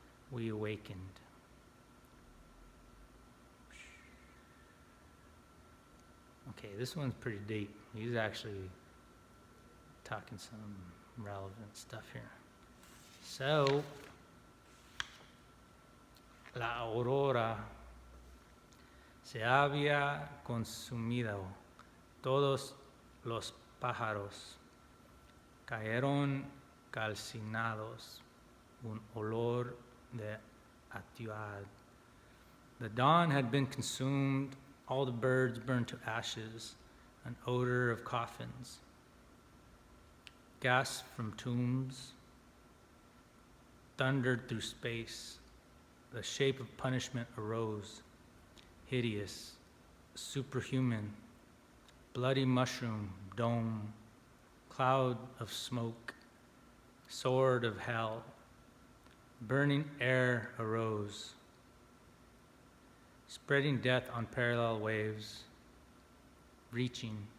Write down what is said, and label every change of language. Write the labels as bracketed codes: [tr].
[en] We awakened. Okay, this one's pretty deep. He's actually talking some relevant stuff here. [es] So, la Aurora se había consumido. Todos los pájaros cayeron calcinados, un olor de atividad. [en] The dawn had been consumed, all the birds burned to ashes, an odor of coffins. Gas from tombs thundered through space. The shape of punishment arose, hideous, superhuman, bloody mushroom, dome, cloud of smoke, sword of hell, burning air arose, spreading death on parallel waves, reaching.